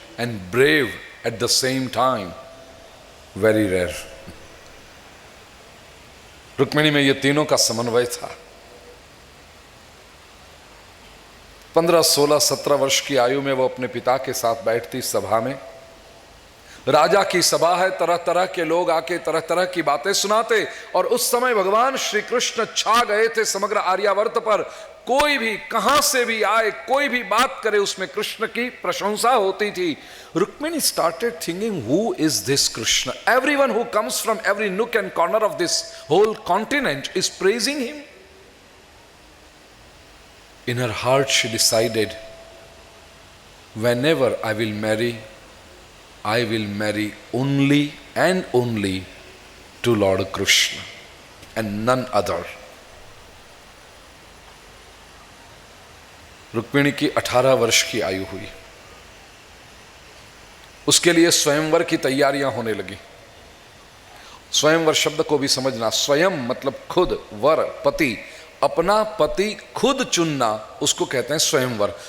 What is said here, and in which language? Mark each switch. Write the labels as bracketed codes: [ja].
[en] and brave at the same time, very rare. [hi] Rukmini में ये तीनों का समन्वय था। 15, 16, 17 वर्ष की आयु में वो अपने पिता के साथ बैठती सभा में। राजा की सभा है, तरह तरह के लोग आके तरह तरह की बातें सुनाते, और उस समय भगवान श्री कृष्ण छा गए थे समग्र आर्यावर्त पर। कोई भी कहां से भी आए, कोई भी बात करे, उसमें कृष्ण की प्रशंसा होती थी। [en] Rukmini started thinking, who is this Krishna? Everyone who comes from every nook and corner of this whole continent is praising him. In her heart she decided, whenever I will marry only and only to Lord Krishna and none other. [hi] Rukmini की 18 वर्ष की आयु हुई। उसके लिए स्वयंवर की तैयारियां होने लगी। स्वयंवर शब्द को भी समझना, स्वयं मतलब खुद, वर पति, अपना पति खुद चुनना, उसको कहते हैं स्वयंवर।